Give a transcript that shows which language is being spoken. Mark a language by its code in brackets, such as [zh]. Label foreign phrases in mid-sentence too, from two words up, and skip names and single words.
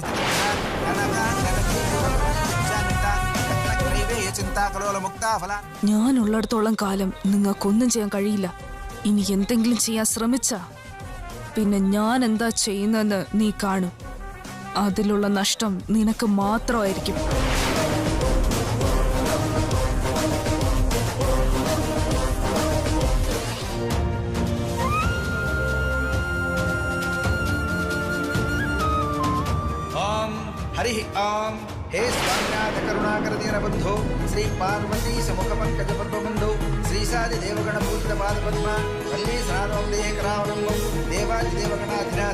[ml] ഞാനുള്ളിടത്തോളം കാലം നിങ്ങൾക്കൊന്നും ചെയ്യാൻ കഴിയില്ല. ഇനി എന്തെങ്കിലും ചെയ്യാൻ ശ്രമിച്ചാ പിന്നെ ഞാൻ എന്താ ചെയ്യുന്നെന്ന് നീ കാണും. അതിലുള്ള നഷ്ടം നിനക്ക് മാത്രമായിരിക്കും. [sa] हरि ओम हे स्वामिनाथ करुणाकर दीनबंधो श्री पार्वती समुख पंकज पद्मबंधो श्री सादि देवगण पूजित पाद पद्म वल्ली सनातोदेह करावलंबो देवादि देवगणाधिनाथ.